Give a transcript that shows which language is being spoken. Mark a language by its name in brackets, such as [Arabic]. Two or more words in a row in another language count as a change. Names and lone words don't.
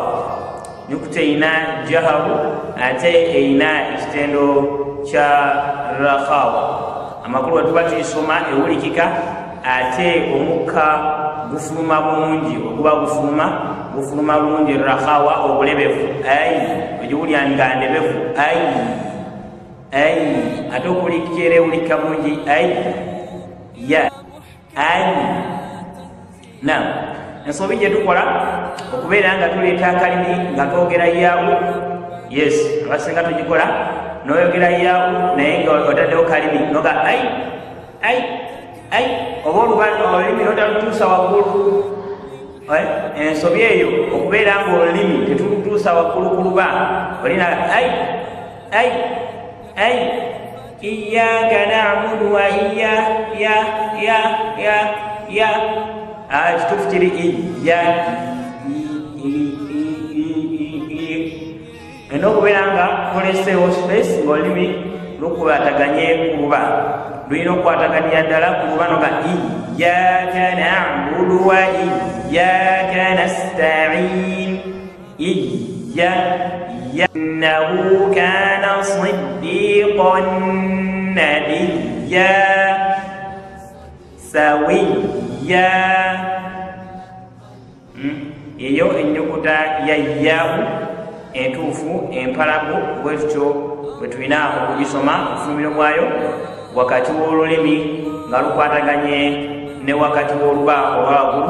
[Ganda] Nyukuta eina jahabu ate eina ekitendo kya rakhawa. Amakulu wetuba tuyisoma ewulikika ate omukka gufuluma bulungi, oguba gufuluma bulungi rakhawa obulebevu, ai ogiwulya nga ndebevu, ai ai, ate okuwulikira ewulika bulungi ai, ya, ai. Naam, ensobi gye tukola okubeera nga tuleeta akalimi nga twogera yaa'u, yes, abasinga tugikola n'oyogera yaa'u naye nga otaddewo kalimi noga ai ai ai, oba olulimi notalutuusa waggulu. Ensobi eyo okubeera nga olulimi tetulutuusa waggulu ku luba, olina ai ai ai, [Arabic] إياك نعبد و [Ganda] ya kituufu kiri iya, n'okubeera nga oleseewo space ng'olulimi lukwataganye ku luba, lulina okukwataganya ddala ku luba noga [Arabic] إياك نعبد وإياك نستعين إنه كان صديقا نبيا سويا. [Ganda] Eyo ennyukuta ya yaa'u entuufu empalagu, bwe tutyo bwe tulina okugisoma obufulumiro bwayo wakati w'olulimi nga lukwataganye ne wakati w'oluba olwawaggulu.